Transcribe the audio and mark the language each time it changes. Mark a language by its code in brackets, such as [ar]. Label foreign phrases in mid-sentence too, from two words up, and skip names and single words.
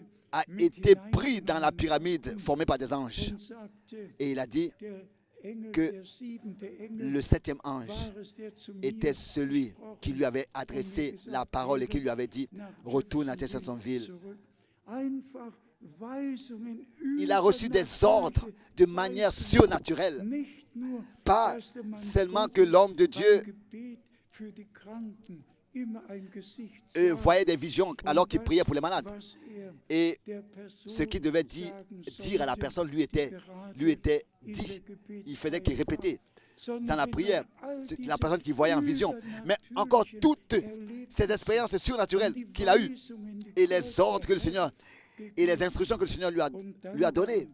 [fr] a [de] mit [fr] été pris dans la [de] hineingenommen [fr] pyramide formée par des anges. [de] und sagte, [fr] Et il a dit [de] der Engel, [fr] que [de] der siebente Engel, [fr] le 7e ange [de] war es, der zu [fr] était [de] mir [fr] celui qui lui avait adressé la parole et qui lui avait dit, retourne à Jeffersonville. [de] zurück. Einfach Weisungen [fr] Il a reçu des ordres de manière surnaturelle. [de] Nicht nur, [fr] Pas [de] dass der Mann [fr] seulement [de] Gottes [fr] que l'homme de [de] beim [fr] Dieu [de] Gebet für die Kranken immer ein Gesicht sah, [fr] voyait des visions alors qu'il priait pour les malades. [de] was [fr] Et [de] der Person [fr] ce qu'il devait dire à la personne lui était dit. Il faisait qu'il répétait dans la prière. C'est la personne qui voyait en vision. Mais encore toutes ces expériences surnaturelles qu'il a eues et les ordres que le Seigneur et les instructions que le Seigneur lui a données.